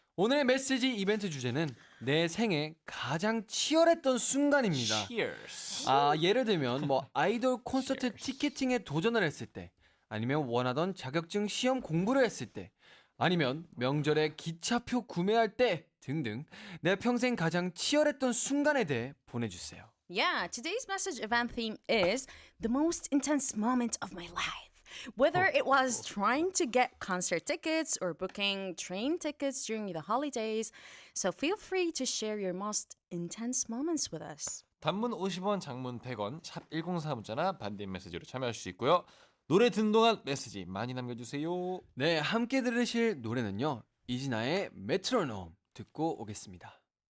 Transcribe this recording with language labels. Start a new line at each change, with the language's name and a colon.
Korean: 오늘의 메시지 이벤트 주제는 내 생애 가장 치열했던 순간입니다.
English: Cheers.
Korean: 예를 들면 뭐 아이돌 콘서트 티켓팅에 도전을 했을 때, 아니면 원하던 자격증 시험 공부를 했을 때, 아니면 명절에 기차표 구매할 때 등등 내 평생 가장 치열했던 순간에 대해 보내주세요.
English: Yeah, today's message event theme is the most intense moment of my life. Whether it was trying to get concert tickets or booking train tickets during the holidays, so feel free to share your most intense moments with us.
Korean: 단문 50원, 장문 100원, 샵 1044 문자나 반대인 메시지로 참여할 수 있고요. 노래 듣는 동안 메시지 많이 남겨주세요. 네, 함께 들으실 노래는요, 이진아의 메트로놈 듣고 오겠습니다.